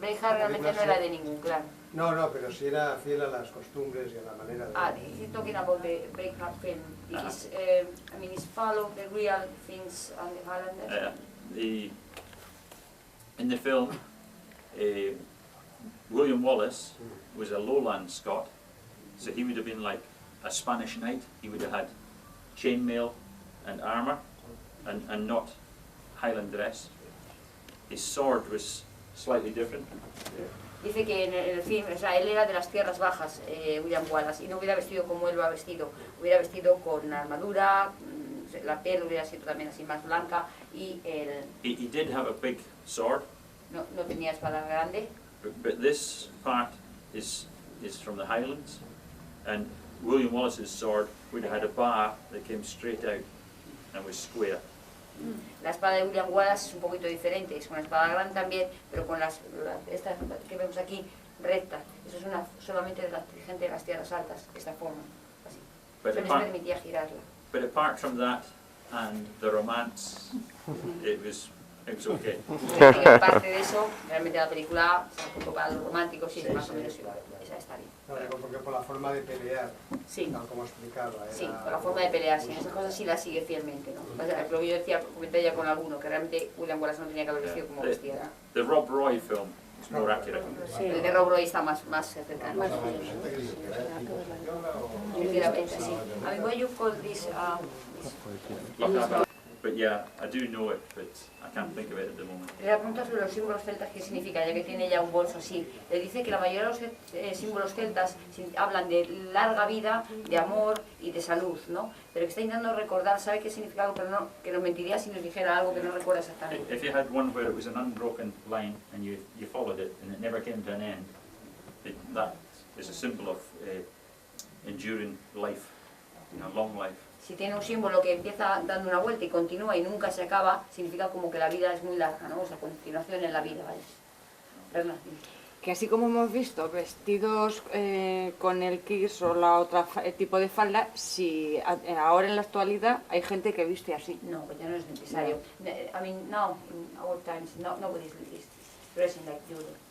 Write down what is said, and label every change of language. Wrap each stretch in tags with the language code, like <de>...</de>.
<es>Braveheart realmente no era de ningún clan. No, pero sí era fiel a las costumbres y a la manera de...</es> <en>He's talking about the Braveheart film. It is, I mean, it's follow the real things on the Highlanders. In the film, William Wallace was a lowland Scot, so he would have been like a Spanish knight. He would have had chainmail and armour, and not Highland dress. His sword was slightly different.</en> <es>Dice que en el film, o sea, él era de las tierras bajas, William Wallace, y no hubiera vestido como él lo ha vestido. Hubiera vestido con armadura, la piel hubiera sido también así más blanca, y el...</es> <en>He did have a big sword.</en> <es>No tenía espada grande.</es> <en>But this part is from the Highlands, and William Wallace's sword would have had a bar that came straight out and was square.</en> <es>La espada de William Wallace es un poquito diferente, es una espada grande también, pero con estas que vemos aquí rectas. Eso es solamente de la gente de las tierras altas, de esta forma, así. Eso les permitía girarla.</es> <en>But apart from that and the romance, it was okay.</en> <es>Aparte de eso, realmente la película se enfocó para los románticos y es más o menos igual. Esa está bien. No, digo, porque por la forma de pelear, tal como explicaba. Sí, por la forma de pelear, sí, esas cosas sí las sigue fielmente, ¿no? O sea, lo que yo decía, comenté ya con alguno, que realmente William Wallace no tenía que haber vestido como vestía.</es> <en>The Rob Roy film is more accurate.</en> <es>El de Rob Roy está más cercano. Efectivamente, sí.</es> <en>I mean, what you call this... But yeah, I do know it, but I can't think of it at the moment.</en> <es>Le pregunta sobre los símbolos celtas, qué significa, ya que tiene ya un bolso así. Le dice que la mayoría de los símbolos celtas hablan de larga vida, de amor y de salud, ¿no? Pero que está intentando recordar, sabe qué significa algo, pero no, que nos mentiría si nos dijera algo que no recuerda exactamente.</es> <en>If you had one where it was an unbroken line and you followed it and it never came to an end, that is a symbol of enduring life, you know, long life.</en> <es>Si tiene un símbolo que empieza dando una vuelta y continúa y nunca se acaba, significa como que la vida es muy larga, ¿no? O sea, continuación en la vida, ¿vale? Fernanda. Que así como hemos visto vestidos con el kiss o la otra tipo de falda, si ahora en la actualidad hay gente que viste así. No, pues ya no es necesario.</es> <en>I mean, now, in our times, nobody is dressing like you do.</en>